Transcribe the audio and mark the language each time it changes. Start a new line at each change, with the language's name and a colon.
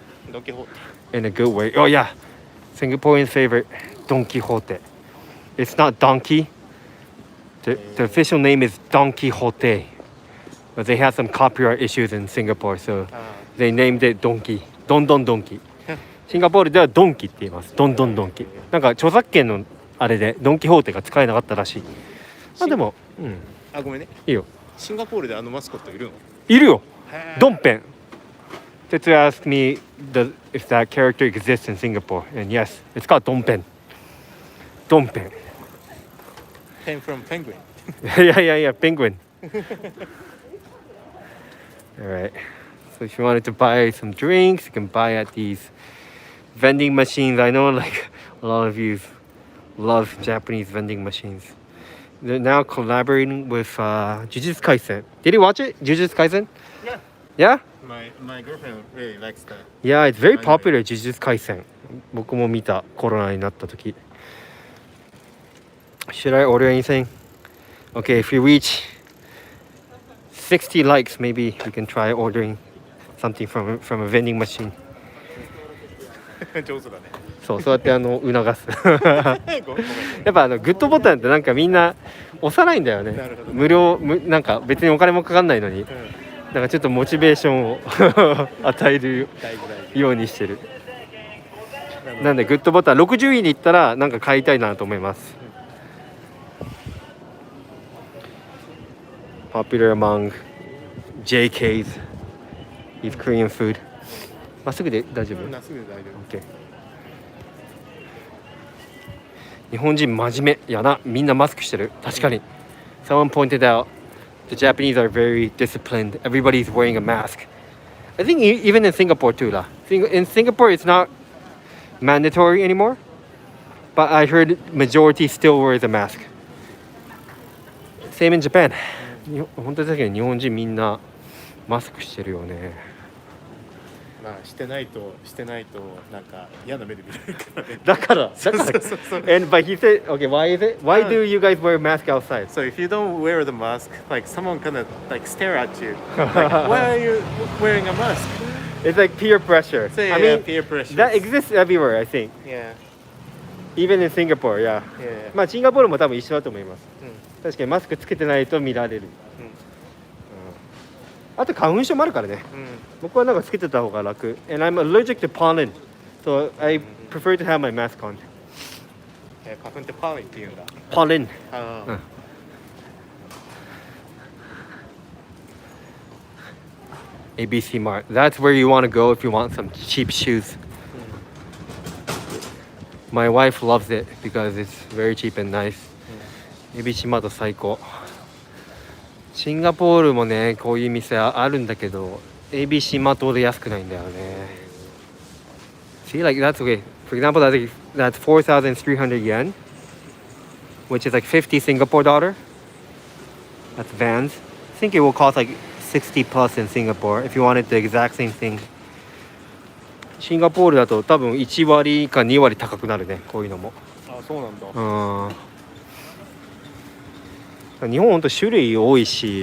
English: Don Quixote. in a good way. Oh yeah, Singaporean favorite, Don Quixote. It's not donkey. The official name is Don Quixote. But they had some copyright issues in Singapore, so they named it Donkey. Don Donkey.
Japanese: シンガポールではドンキって言います。ドンドンキ。なんか著作権のあれでドンキホーテが使えなかったらしい。まあでも、あ、ごめんね。いいよ。シンガポールでマスコットいるの？いるよ。ドンペン。
English: Tetsuya asked me if that character exists in Singapore, and yes, it's called Donpen. Donpen. Came from penguin. Yeah, penguin. All right. So if you wanted to buy some drinks, you can buy at these vending machines. I know like a lot of you love Japanese vending machines. They're now collaborating with Jujutsu Kaisen. Did you watch it? Jujutsu Kaisen? Yeah. Yeah? My girlfriend really likes that. Yeah, it's very Anime. popular, Jujutsu Kaisen.
Japanese: 僕も見た、コロナになった時。
English: Should I order anything? Okay, if we reach 60 likes, maybe we can try ordering something from a vending machine.
Japanese: 上手だね。そうやって促す。ごめんやっぱグッドボタンってなんかみんな押さないんだよね。なるほどね無料なんか別にお金もかかんないのに、なんかちょっとモチベーションを与えるようにしてる。なんでグッドボタン60位に行ったらなんか買いたいなと思います。
English: Popular among JKs is Korean food.
Japanese: まっすぐで大丈夫？なすぐで大丈夫。 OK。日本人真面目やな。みんなマスクしてる。確かに。
English: Someone pointed out the Japanese are very disciplined. Everybody's wearing a mask. I think even in Singapore too lah. In Singapore it's not mandatory anymore. But I heard majority still wears a mask. Same in Japan.
Japanese: 本当に確かに日本人みんなマスクしてるよね。まあしてないとなんか嫌な目で見られるからね。だから
English: And but he said, okay, why is it? Why do you guys wear mask outside? So if you don't wear the mask, like someone gonna like stare at you. Like, why are you wearing a mask? It's like peer pressure. So, yeah, I mean, peer pressure. that exists everywhere, I think. Yeah. Even in Singapore, yeah. Yeah.
Japanese: まあシンガポールも多分一緒だと思います。うん確かにマスクつけてないと見られる。うんあと花粉症もあるからね。うん僕はなんかつけてた方が楽。
English: And I'm allergic to pollen, so I prefer to have my mask on.
Japanese: 花粉ってパーリンって言うんだ。
English: Pollen. あうんABC Mart. That's where you want to go if you want some cheap shoes. My wife loves it because it's very cheap and nice. ABC Mart 最高。シンガポールもね、こういう店あるんだけど、ABC Mart ほど安くないんだよね。 See, like that's okay. For example, that's 4,300 yen, which is like 50 Singapore dollar. That's Vans. I think it will cost like 60 plus in Singapore if you wanted the exact same thing.
Japanese: シンガポールだと多分1割か2割高くなるね、こういうのも。あ、そうなんだ。日本ほんと種類多いし、